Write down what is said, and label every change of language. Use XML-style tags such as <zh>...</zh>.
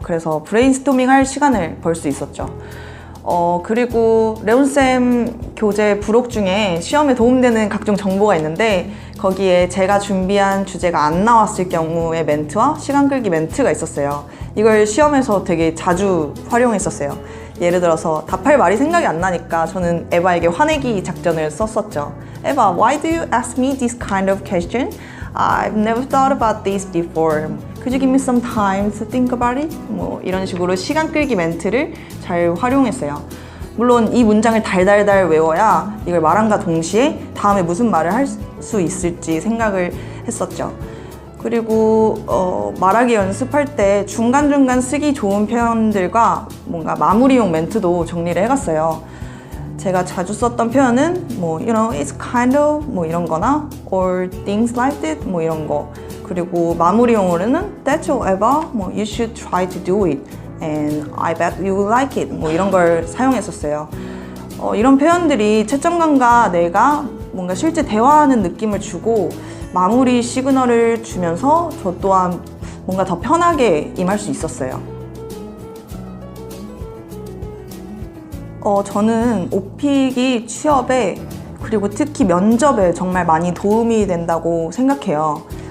<ko>그래서 브레인스토밍 할 시간을 벌 수 있었죠. 그리고 레온쌤 교재 부록 중에 시험에 도움되는 각종 정보가 있는데 거기에 제가 준비한 주제가 안 나왔을 경우의 멘트와 시간 끌기 멘트가 있었어요. 이걸 시험에서 되게 자주 활용했었어요. 예를 들어서 답할 말이 생각이 안 나니까 저는 에바에게 화내기 작전을 썼었죠.</ko> <en>에바, why do you ask me this kind of question? I've never thought about this before. Could you give me some time to think about it?</en> <ko>이런 식으로 시간 끌기 멘트를 잘 활용했어요. 물론 이 문장을 달달달 외워야 이걸 말함과 동시에 다음에 무슨 말을 할 수 있을지 생각을 했었죠. 그리고 말하기 연습할 때 중간중간 쓰기 좋은 표현들과 뭔가 마무리용 멘트도 정리를 해갔어요. 제가 자주 썼던 표현은</ko> <en>you know, it's kind of</en> <ko>이런 거나</ko> <en>or things like that</en> <ko>이런 거. 그리고 마무리용으로는</ko> <en>that's all Eva, you should try to do it and I bet you will like it</en> <ko>이런 걸 사용했었어요. 이런 표현들이 채점관과 내가 뭔가 실제 대화하는 느낌을 주고 마무리 시그널을 주면서 저 또한 뭔가 더 편하게 임할 수 있었어요. 저는 오픽이 취업에 그리고 특히 면접에 정말 많이 도움이 된다고 생각해요.</ko>